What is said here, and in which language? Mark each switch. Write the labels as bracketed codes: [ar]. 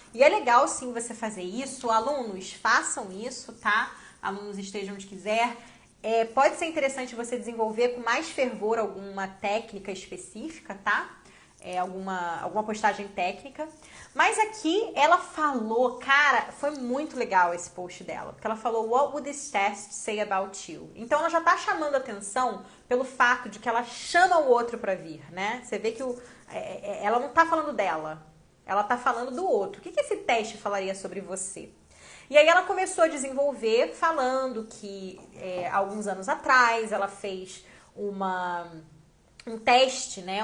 [pt] E é legal, sim, você fazer isso. Alunos, façam isso, tá? Alunos, estejam onde quiser. Pode ser interessante você desenvolver com mais fervor alguma técnica específica, tá? Alguma postagem técnica. Mas aqui ela falou, cara, foi muito legal esse post dela. Porque ela falou, [en] what would this test say about you? [pt] Então ela já tá chamando atenção pelo fato de que ela chama o outro pra vir, né? Você vê que ela não tá falando dela, ela tá falando do outro. O que esse teste falaria sobre você? E aí ela começou a desenvolver falando que alguns anos atrás ela fez um teste, né?